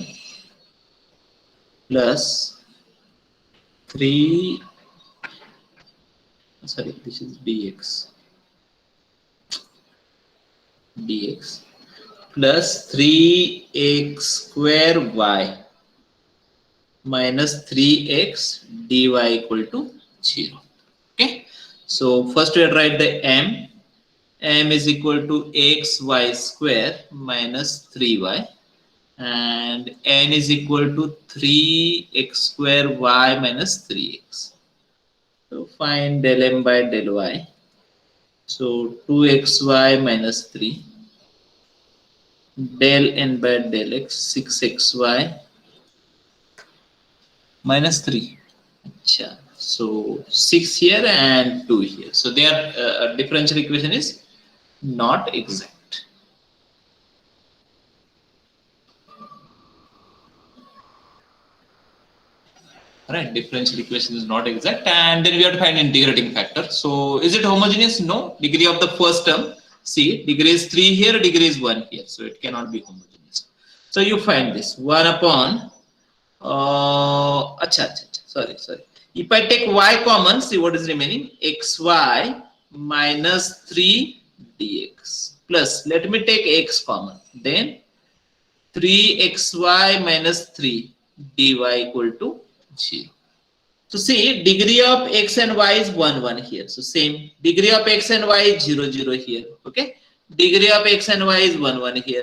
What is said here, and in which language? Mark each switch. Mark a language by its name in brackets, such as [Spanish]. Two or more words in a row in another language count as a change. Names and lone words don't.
[English] plus 3, sorry, this is dx plus 3x square y minus 3x dy equal to 0. So first we write the m. M is equal to xy square minus 3y, and n is equal to 3x square y minus 3x. So find del m by del y. So 2xy minus 3, del n by del x, 6xy minus 3. Achha. So 6 here and 2 here. So their differential equation is not exact. Right, differential equation is not exact, and then we have to find integrating factor. So is it homogeneous? No. Degree of the first term, see, degree is 3 here, degree is 1 here, so it cannot be homogeneous. So you find this 1 upon sorry. If I take y common, see what is remaining, xy minus 3 dx plus, let me take x common, then 3xy minus 3 dy equal to 0. So see, degree of x and y is 1 1 here. So same, degree of x and y is 0 0 here. Okay, degree of x and y is 1 1 here.